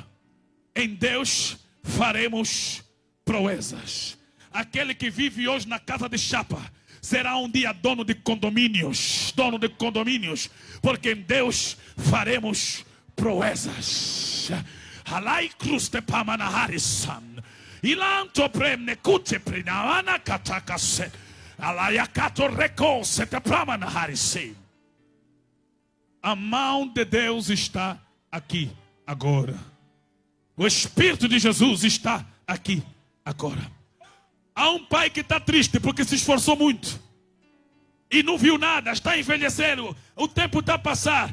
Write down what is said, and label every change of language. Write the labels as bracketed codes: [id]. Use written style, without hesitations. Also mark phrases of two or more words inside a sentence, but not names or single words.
[pt] Em Deus faremos proezas. Aquele que vive hoje na casa de chapa será um dia dono de condomínios, porque em Deus faremos proezas. Alai cruz te pamana harisan. Ilanto premne kute prinavana katakase. Alaiakato recose te pamana harisim. A mão de Deus está aqui agora. O Espírito de Jesus está aqui agora. Há um pai que está triste porque se esforçou muito e não viu nada, está envelhecendo, o tempo está a passar.